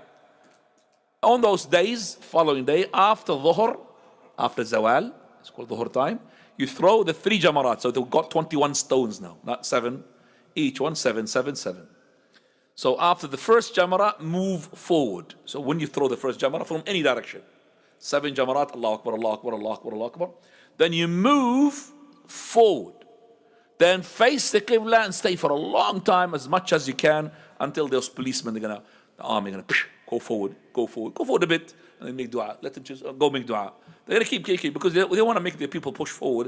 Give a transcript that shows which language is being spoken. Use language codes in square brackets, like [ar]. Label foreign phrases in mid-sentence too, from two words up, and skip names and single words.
[en] On those days, following day, after Dhuhr, after Zawal, it's called Dhuhr time, you throw the 3 jamarat. So they've got 21 stones now, not 7. Each one 7, 7, 7. So after the first jamarat, move forward. So when you throw the first jamarat from any direction, 7 jamarat, [ar] الله أكبر, الله أكبر, الله أكبر, الله أكبر. [en] Then you move forward. Then face the Qibla and stay for a long time, as much as you can, until those policemen, the army, are going to go forward a bit, and then make dua. Let them just go make dua. They're going to keep because they want to make the people push forward.